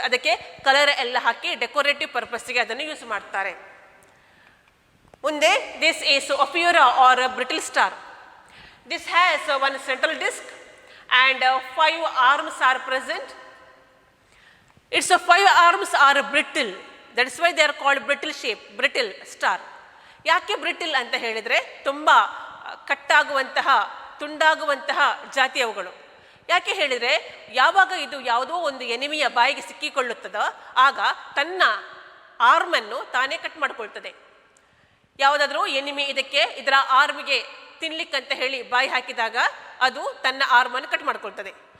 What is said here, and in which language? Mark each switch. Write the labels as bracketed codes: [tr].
[kn] ಅದಕ್ಕೆ ಕಲರ್ ಎಲ್ಲ ಹಾಕಿ ಡೆಕೋರೇಟಿವ್ ಪರ್ಪಸ್ಗೆ ಅದನ್ನು ಯೂಸ್ ಮಾಡ್ತಾರೆ. ಮುಂದೆ [en] This is Ophiura or brittle star. This has one central disc and 5 arms are present. Its 5 arms are brittle. That is why they are called brittle shape, brittle star. [kn] ಯಾಕೆ brittle ಅಂತ ಹೇಳಿದರೆ ತುಂಬ ಕಟ್ಟಾಗುವಂತಹ, ತುಂಡಾಗುವಂತಹ ಜಾತಿ ಅವುಗಳು. ಯಾಕೆ ಹೇಳಿದರೆ ಯಾವಾಗ ಇದು ಯಾವುದೋ ಒಂದು ಎನಿಮಿಯ ಬಾಯಿಗೆ ಸಿಕ್ಕಿಕೊಳ್ಳುತ್ತದೋ ಆಗ ತನ್ನ ಆರ್ಮನ್ನು ತಾನೇ ಕಟ್ ಮಾಡಿಕೊಳ್ತದೆ. ಯಾವುದಾದ್ರೂ ಎನಿಮಿ ಇದರ ಆರ್ಮಿಗೆ ತಿನ್ಲಿಕ್ಕಂತ ಹೇಳಿ ಬಾಯಿ ಹಾಕಿದಾಗ ಅದು ತನ್ನ ಆರ್ಮನ್ನು ಕಟ್ ಮಾಡಿಕೊಳ್ತದೆ.